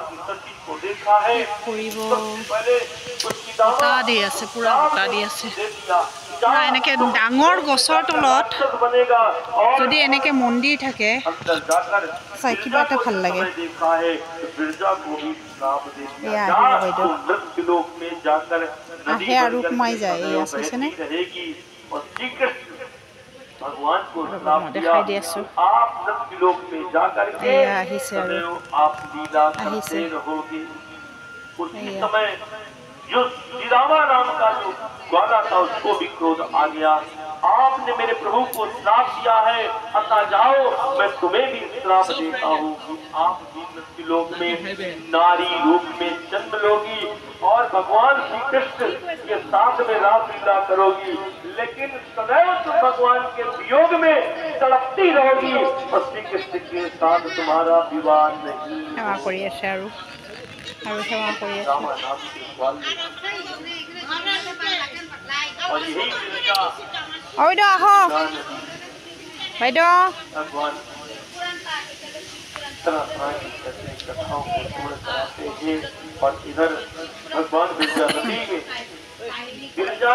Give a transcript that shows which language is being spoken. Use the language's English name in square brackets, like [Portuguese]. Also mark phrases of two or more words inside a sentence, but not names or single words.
[Assamese] কৰিব বতাহ দি আছে পূৰা বতাহ দি আছে পূৰা এনেকৈ ডাঙৰ গছৰ তলত যদি এনেকৈ মন্দিৰ থাকে চাই কিবা এটা ভাল লাগে এয়া আহিব বাইদেউ আহে আৰু সোমাই যায় এয়া চাইছেনে [Hindi] भगवान को [Assamese] দেখাই দি আছোঁ [Hindi] आप लोक में जाकर के [Assamese] এয়া আহিছে আৰু [Hindi] आप लीला करते रहोगे उसी समय जो श्री रामा नाम का जो ग्वाला था उसको भी क्रोध आ गया आपने मेरे प्रभु को श्राप दिया है अतः जाओ मैं तुम्हें भी श्राप देता हूँ आप भी लोक में नारी रूप में जन्म लोगी और भगवान श्री कृष्ण के साथ में रासलीला करोगी लेकिन सदैव तुम भगवान के वियोग में तड़पती रहोगी और श्री कृष्ण के साथ तुम्हारा विवाह नहीं [Assamese] सेवा কৰি আছে আৰু सेवा কৰি আছে [Hindi] और यही विद्या [Assamese] বাইদেউ আহক বাইদেউ [Hindi] भगवान तरह तरह की कथाओं को पूर्ण कराते हैं और इधर भगवान गिरजा नदी में गिरजा